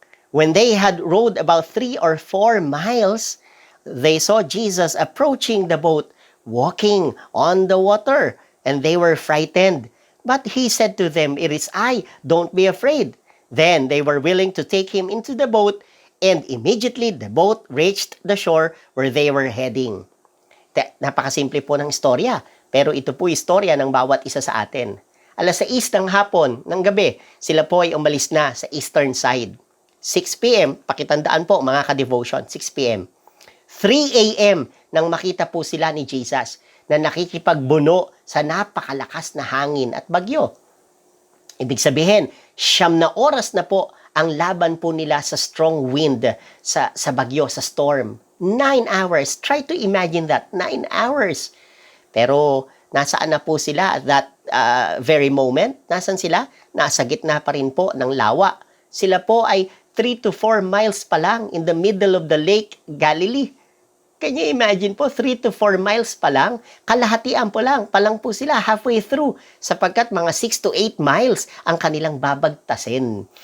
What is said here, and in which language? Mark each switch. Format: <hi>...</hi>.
<en>When they had rowed about 3 or 4 miles, they saw Jesus approaching the boat, walking on the water, and they were frightened. But he said to them, "It is I, don't be afraid." Then they were willing to take him into the boat, and immediately the boat reached the shore where they were heading.</en> <tl>Napakasimple po ng istorya, pero ito po istorya ng bawat isa sa atin. 6:00 ng hapon, ng gabi, sila po ay umalis na sa eastern side. 6 p.m., pakitandaan po mga ka-devotion, 6 p.m. 3 a.m. nang makita po sila ni Jesus na nakikipagbuno sa napakalakas na hangin at bagyo. Ibig sabihin, 9 na oras na po ang laban po nila sa strong wind, sa bagyo, sa storm.</tl> <en>9 hours. Try to imagine that. 9 hours.</en> <tl>Pero nasaan na po sila</tl> <en>at that very moment?</en> <tl>Nasaan sila? Nasa gitna pa rin po ng lawa. Sila po ay 3 to 4 miles pa lang</tl> <en>in the middle of the Lake Galilee. Can you imagine</en> <tl>po, 3 to 4 miles pa lang, kalahatian pa lang po sila</tl> <en>halfway through,</en> <tl>sapagkat mga 6 to 8 miles ang kanilang babagtasin.</tl>